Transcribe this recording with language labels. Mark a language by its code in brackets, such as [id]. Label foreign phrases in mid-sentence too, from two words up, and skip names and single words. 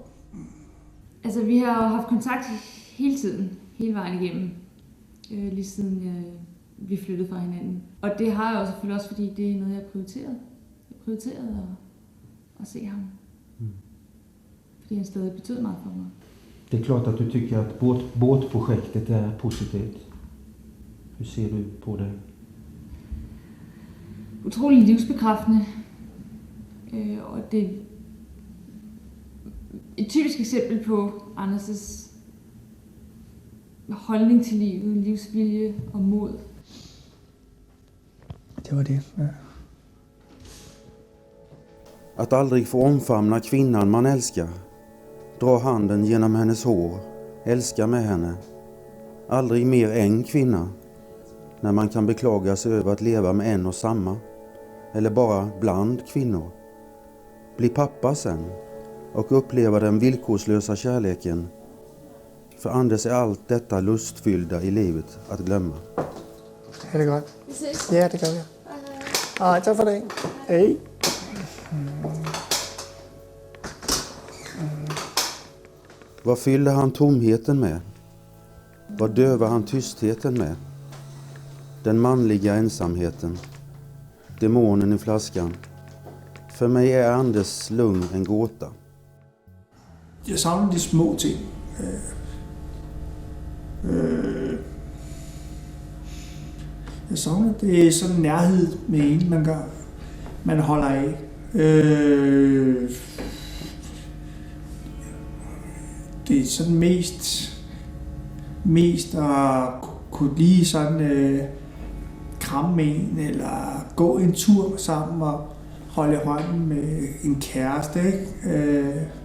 [da] Altså, vi har jo haft kontakt hele tiden, hele vejen igennem, lige siden vi flyttede fra hinanden. Og det har jeg jo selvfølgelig også, fordi det er noget, jeg har prioriteret. Jeg prioriterede at se ham. Fordi han stadig betød meget for mig. [sv] Det är klart att du tycker att båtprojektet är positivt. Hur ser du på det? [da] Utrolig livsbekræftende. Og det er et typisk eksempel på Anders' holdning til livet, livsvilje og mod. Det var det, ja. [sv] Att aldrig få omfamna kvinnan man älskar. Dra handen genom hennes hår. Älska med henne. Aldrig mer en kvinna. När man kan beklaga sig över att leva med en och samma. Eller bara bland kvinnor. Bli pappa sen. Och uppleva den villkorslösa kärleken. För Anders är allt detta lustfyllda i livet att glömma. [da] Ha det godt. Ja, det gør vi. Hej, tak for det. Hej. [sv] Vad fyller han tomheten med? Vad dövar han tystheten med? Den manliga ensamheten. Demonen i flaskan. För mig är Anders lugn en gåta. [da] Jeg savner de små ting. Jeg savner det er sådan nærhed med en, man holder af. Det er sådan mest at kunne lige sådan kramme en, eller gå en tur sammen og holde hånden med en kæreste, ikke?